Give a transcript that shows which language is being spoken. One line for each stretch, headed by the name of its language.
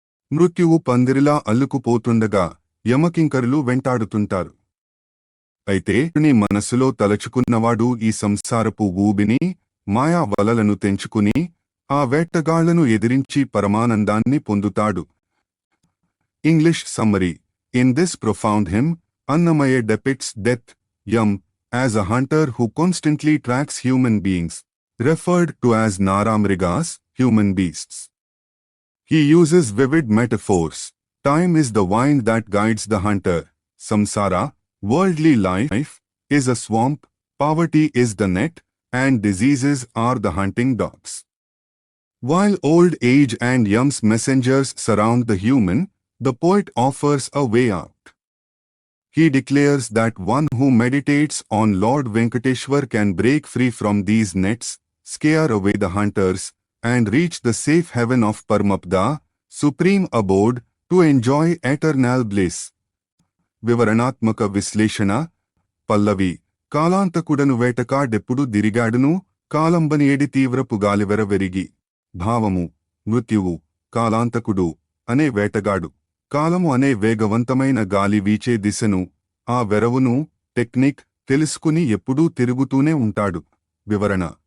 Telugu: మృత్యువు పందిరిలా అల్లుకుపోతుండగా యమకింకరులు వెంటాడుతుంటారు. అయితే నీ మనసులో తలచుకున్నవాడు ఈ సంసారపు ఊబిని, మాయా వలలను తెంచుకుని ఆ వేటగాళ్లను ఎదిరించి పరమానందాన్ని పొందుతాడు.
English: English summary: in this profound hymn, Annamaya depicts death, Yam, as a hunter who constantly tracks human beings, referred to as Naramrigas, human beasts. He uses vivid metaphors. Time is the wind that guides the hunter. Samsara, worldly life, is a swamp, poverty is the net, and diseases are the hunting dogs. While old age and Yam's messengers surround the human, the poet offers a way out. He declares that one who meditates on Lord Venkateshwar can break free from these nets, scare away the hunters, and reach the safe heaven of Paramadha, supreme abode, to enjoy eternal bliss.
Telugu: వివరణాత్మక విశ్లేషణ: పల్లవి: కాలాంతకుడను వేటకాడెప్పుడు దిరిగాడును కాలంబనియేడి తీవ్రపు గాలివెర వెరిగి. భావము: మృత్యువు, కాలాంతకుడు అనే వేటగాడు, కాలము అనే వేగవంతమైన గాలి వీచే దిశను, ఆ వెరవును, టెక్నిక్ తెలుసుకుని ఎప్పుడూ తిరుగుతూనే ఉంటాడు. వివరణ: